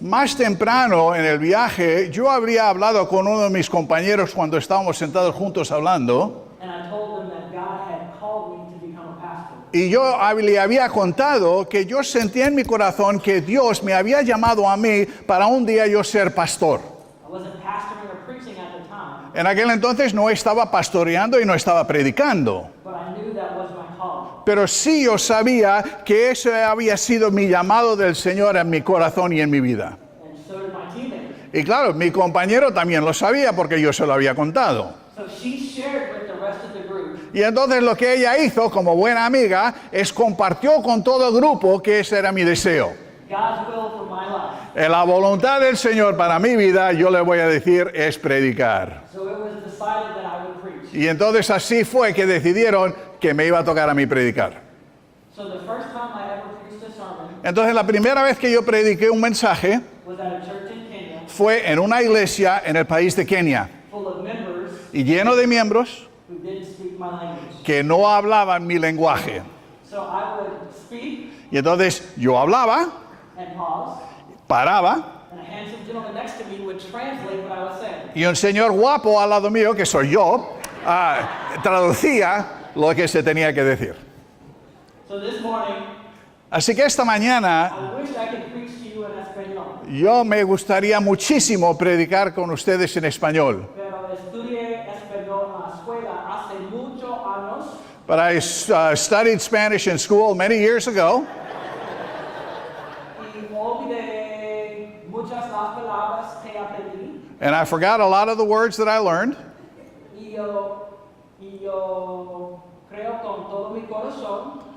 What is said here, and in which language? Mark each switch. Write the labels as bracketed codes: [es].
[es] Más temprano en el viaje, yo habría hablado con uno de mis compañeros cuando estábamos sentados juntos hablando [en] and I told him that God had called me to become a pastor. [es] y yo le había contado que yo sentía en mi corazón que Dios me había llamado a mí para un día yo ser pastor. [en] I wasn't pastoring or preaching at the time, [es] En aquel entonces no estaba pastoreando y no estaba predicando. [en] but I knew that was my calling. [es] Pero sí yo sabía que eso había sido mi llamado del Señor en mi corazón y en mi vida. [en] And so did my teammate. [es] Y claro, mi compañero también lo sabía porque yo se lo había contado. [en] So she shared with the rest of the group [es] Y entonces lo que ella hizo como buena amiga es compartió con todo el grupo que ese era mi deseo. [en] God's will for my life. [es] La voluntad del Señor para mi vida, yo le voy a decir, es predicar. [en] So it was decided that I would preach. [es] Y entonces así fue que decidieron que me iba a tocar a mí predicar. [en] So the first time I ever preached a sermon [es] Entonces la primera vez que yo prediqué un mensaje [en] was at a church in Kenya [es] fue en una iglesia en el país de Kenia. [en] full of members [es] Y lleno de miembros [en] who didn't speak my language. [es] que no hablaban mi lenguaje. [en] So I would speak [es] Y entonces yo hablaba, [en] and pause, [es] paraba, [en] and a handsome gentleman next to me would translate what I was saying. [es] y un señor guapo al lado mío, que soy yo, traducía lo que se tenía que decir. [en] So this morning, [es] Así que esta mañana [en] I wish I could preach to you in español, [es] yo me gustaría muchísimo predicar con ustedes en español. pero estudié español en la escuela hace muchos años, [en] But I studied Spanish in school many years ago, [es] y olvidé muchas las palabras que aprendí, [en] and I forgot a lot of the words that I learned. [es] y yo creo con todo mi corazón